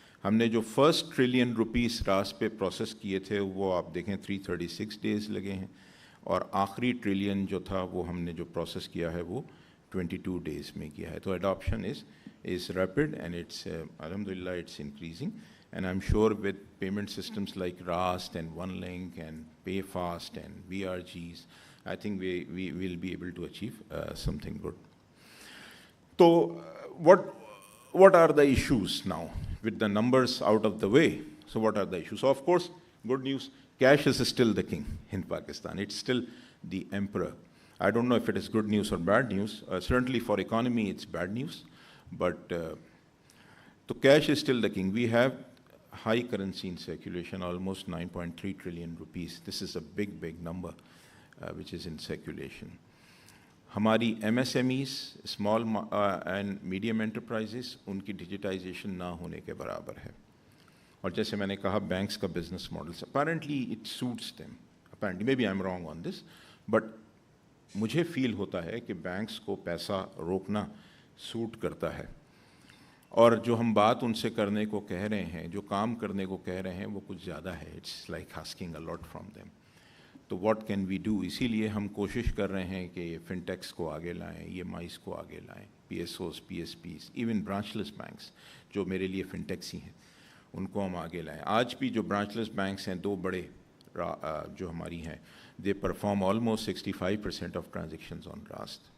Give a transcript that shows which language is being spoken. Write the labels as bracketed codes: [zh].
[ur] ہم نے جو فرسٹ ٹریلین روپیز راس پہ پروسیس کیے تھے وہ آپ دیکھیں 336 ڈیز لگے ہیں, اور آخری ٹریلین جو تھا وہ ہم نے جو پروسیس کیا ہے وہ 22 ڈیز میں کیا ہے. تو adoption [en] is rapid, and it's alhamdulillah it's increasing, and I'm sure with payment systems like Rast and OneLink and PayFast and VRGs, I think we will be able to achieve something good. So what are the issues now with the numbers out of the way? So what are the issues? So of course, good news, cash is still the king in Pakistan. It's still the emperor. I don't know if it is good news or bad news. Certainly for economy it's bad news. But so cash is still the king. We have high currency in circulation, almost 9.3 trillion rupees. This is a big number which is in circulation. [ur] ہماری MSMEs, [en] small and medium enterprises, [ur] ان کی digitisation نہ ہونے کے برابر ہے. اور جیسے میں نے کہا بینکس کا business model [en] apparently it suits them, apparently may be I am wrong on this, [ur] but مجھے فیل ہوتا ہے کہ بینکس کو پیسہ روکنا سوٹ کرتا ہے, اور جو ہم بات ان سے کرنے کو کہہ رہے ہیں, جو کام کرنے کو کہہ رہے ہیں وہ کچھ زیادہ ہے. [en] It's like asking a lot from them. [ur] تو [en] What can we do? [ur] اسی لیے ہم کوشش کر رہے ہیں کہ فنٹیکس کو آگے لائیں, EMIs کو آگے لائیں, PSOs, PSPs, ایون برانچ لیس بینکس جو میرے لیے فنٹیکس ہی ہیں ان کو ہم آگے لائیں. آج بھی جو برانچ لیس بینکس ہیں, دو بڑے جو ہماری ہیں, [en] They perform almost 65% of transactions on Raast.